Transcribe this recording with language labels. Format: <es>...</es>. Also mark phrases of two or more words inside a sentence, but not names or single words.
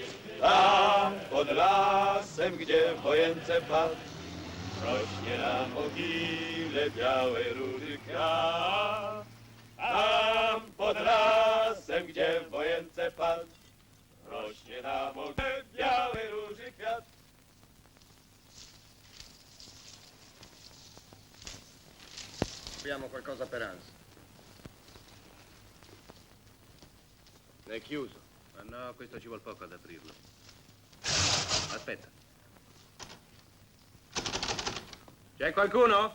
<pl>Tam pod lasem, gdzie w wojence padł, rośnie na mogile białe róży kwiat. Tam pod lasem, gdzie w wojence padł, rośnie na mogile białe róży kwiat.</pl> <it>Abbiamo qualcosa per Hans. È chiuso. Ma no, questo ci vuole poco ad aprirlo. Aspetta. C'è qualcuno?</it>